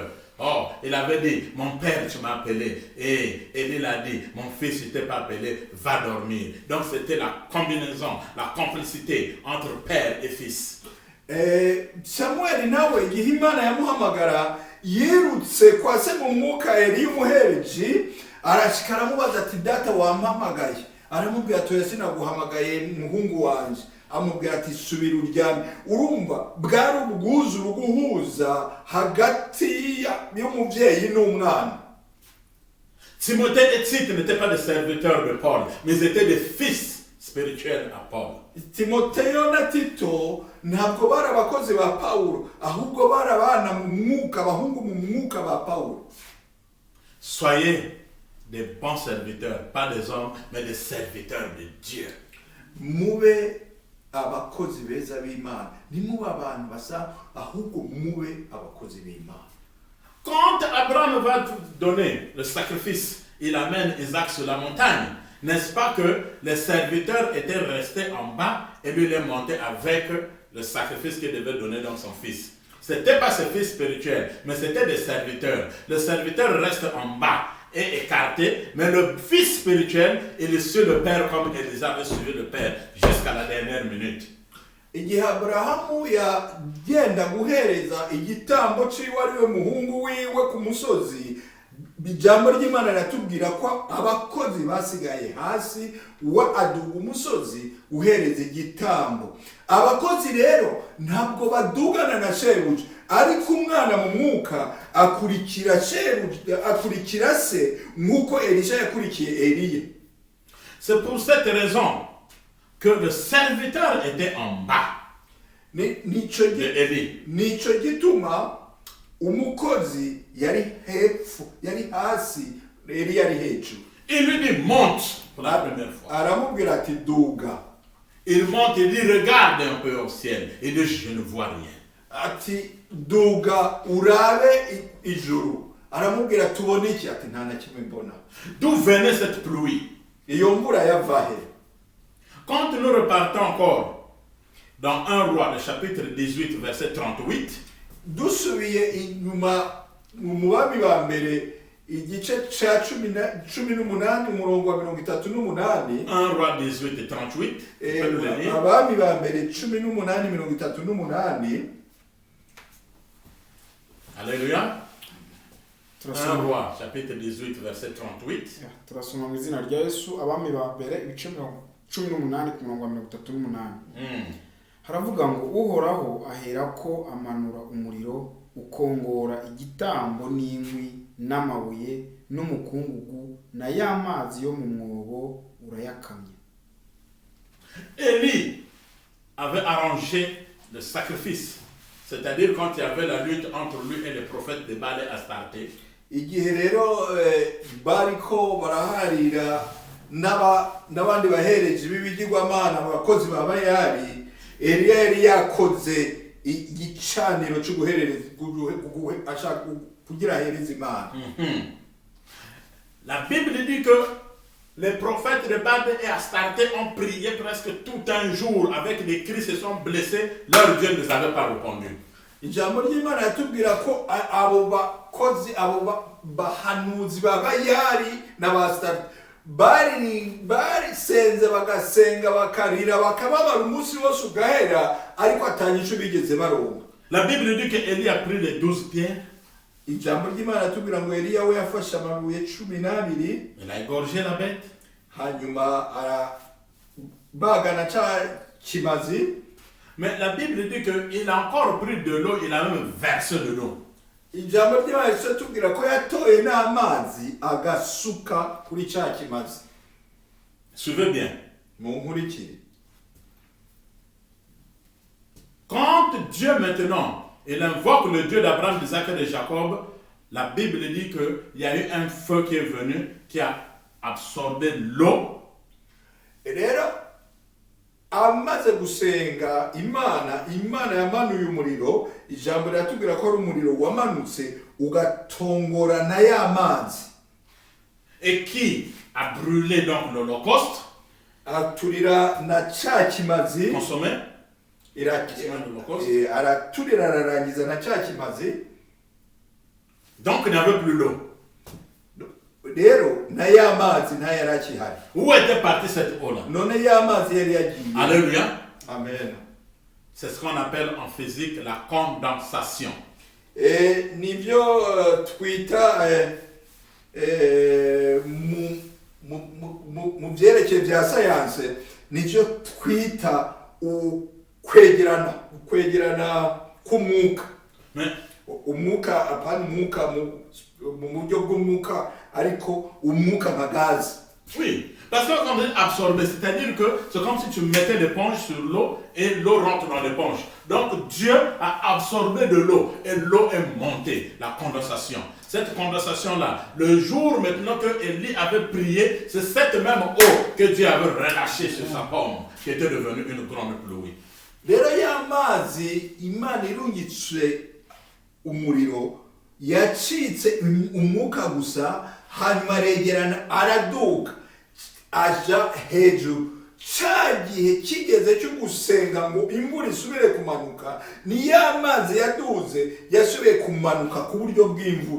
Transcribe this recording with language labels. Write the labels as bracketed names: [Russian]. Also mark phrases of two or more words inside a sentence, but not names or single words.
[French] Oh, il avait dit, mon père, tu m'as appelé. Et Élie l'a dit, mon fils, il ne t'a pas appelé, va dormir. Donc c'était la combinaison, la complicité entre père et fils. [Rundi] Samuel nawe igihe Imana yamuhamagara yirutse kwa se mu mwuka Eliya umuhereji, arashika aramubaza ati data wampamagaye. Aramubwira ati oya sinaguhamagaye muhungu wanje. Amubwira ati subira uryame. Urumva bwari ubwuzure guhuza hagati y'umuvyeyi n'umwana. [French] Timothée et Tite n'étaient pas des serviteurs de Paul, mais ils étaient des fils spirituels à Paul. [Rundi] Timoteyo na Tito ntabwo bari abakozi ba Paulo, ahubwo bari abana mu mwuka, abahungu mu mwuka ba Paulo. [French] Soyez des bons serviteurs, pas des hommes, mais des serviteurs de Dieu. [Rundi] Mube abakozi beza b'Imana, nimube abantu basa, ahubwo mube abakozi b'Imana. [French] Quand Abraham va donner le sacrifice, il amène Isaac sur la montagne. N'est-ce pas que les serviteurs étaient restés en bas et lui il est monté avec le sacrifice qu'il devait donner dans son fils. Ce n'était pas ses fils spirituels, mais c'était des serviteurs. Le serviteur reste en bas et écarté, mais le fils spirituel, il est sur le père comme Élisée avait suivi le père jusqu'à la dernière minute. [Rundi] Igihe Aburahamu yagenda guhereza igitambo ciwe ariwe muhungu wiwe ku musozi, ijambo ry'Imana riratubwira ko abakozi basigaye hasi, wa aduga umusozi uhereza igitambo. Abakozi rero ntabwo badugana na shebuja, ariko umwana mu mwuka akurikira shebuja, akurikira se nk'uko Elisha yakurikiye Eliya. [French] C'est pour cette raison que le serviteur était en bas de Élie. [Rundi] Nico gituma umukozi yari hepfo, yari hasi, Eliya yari hejuru. [French] Il lui dit monte pour la première fois. [Rundi] Aramubwira ati duga. [French] Il monte et dit, regarde un peu au ciel. Il dit, je ne vois rien. [Rundi] ati duga urabe ijuru. Aramubwira tubone iki? Ati nta na kimwe mbona. [French] D'où venait cette pluie? [Rundi] Iyo mvura yava he? [French] Quand nous repartons encore dans 1 Roi, le chapitre 18, verset 38, [Rundi] dusubiye inyuma mu bami ba mbere igice ca 18 umurongo wa 38. [French] 1 Roi 18 et 38, [Rundi] abami ba mbere 18:38. [French] Alléluia. 1 [Rundi] turasoma [French] Roi, chapitre 18, verset 38. [Rundi] turasoma mu izina rya Yesu abami ba mbere ibice 18 ku murongo wa 38. Haravuga ngo uhoraho aherako amanura umuriro ukongora igitambo n'inkwi n'amabuye n'umukungugu na ya mazi yo mu mwobo urayakamye. [French] Élie avait arrangé le sacrifice, c'est-à-dire quand il y avait la lutte entre lui et les prophètes de Baal et Astarté. [Rundi] Igihe rero bariko baraharira n'abandi bahereje b'ibigirwamana abakozi ba Bayali, Eliya yari yakoze igicaniro cyo guhereza ashaka kugira ahereza Imana. [French] La Bible dit que les prophètes de Baal et Astarté ont prié presque tout un jour avec des cris, se sont blessés, leur Dieu ne les avait pas répondu. [Rundi] Ijambo ry'Imana yatubwira ko abo bakozi abo bahanuzi ba Bayali n'abastarate bari senze bagasenga bakarira bakababara umunsi wose ugahera ariko atanyisho bigeze baronka. [French] La Bible dit que Élie a pris les 12 pierres. [Rundi] Ijambo ry'Imana yatubwira ngo Eliya we yafashe amabuye 12, [French] Il a égorgé la bête. [Rundi] hanyuma bagana ca kimazi. [French] Mais la Bible dit qu'il a encore pris de l'eau, il a même versé de l'eau. [Rundi] Ijambo ry'Imana yatubwira ko yatoye n'amazi agasuka kuri ca kimazi. [French] Suivez bien. [Rundi] Munkurikire. [French] Quand Dieu maintenant, il invoque le Dieu d'Abraham, d'Isaac et de Jacob, la Bible dit qu'il y a eu un feu qui est venu, qui a absorbé l'eau. [Rundi] Rero amaze gusenga Imana yamanuye umuriro. Ijambo riratubwira ko ari umuriro wamanutse ugatongora na ya mazi. [French] Et qui a brûlé donc l'Holocauste, [Rundi] Aturira na ca kimazi. [French] consommé. [Rundi] Araturira ararangiza na ca kimazi. [French] Donc il n'y avait plus l'eau. [Rundi] Rero na ya mazi nta yarakihari. [French] Où était partie cette eau-là? [Rundi] None ya mazi yari yagiye. [French] Alléluia. Amen. C'est ce qu'on appelle en physique la condensation. [Rundi] Nivyo twita mu byerekeye bya sayanse nicyo twita kwegerana k'umwuka. Umwuka apana umwuka mu buryo bw'umwuka ariko umwuka nka gazi. [French] Oui, parce que quand on dit absorber, c'est-à-dire que c'est comme si tu mettais l'éponge sur l'eau et l'eau rentre dans l'éponge. Donc Dieu a absorbé de l'eau et l'eau est montée, la condensation. Cette condensation-là, le jour maintenant que Élie avait prié, c'est cette même eau que Dieu avait relâchée sur sa pomme qui était devenue une grande pluie. [Rundi] Rero ya mazi Imana irungitse umuriro yacitse umwuka gusa hanyuma aregerana araduka aja hejuru. Ca gihe kigeze cyo gusenga ngo imvura isubire kumanuka ni ya mazi yaduze yasubiye kumanuka ku buryo bw'imvura.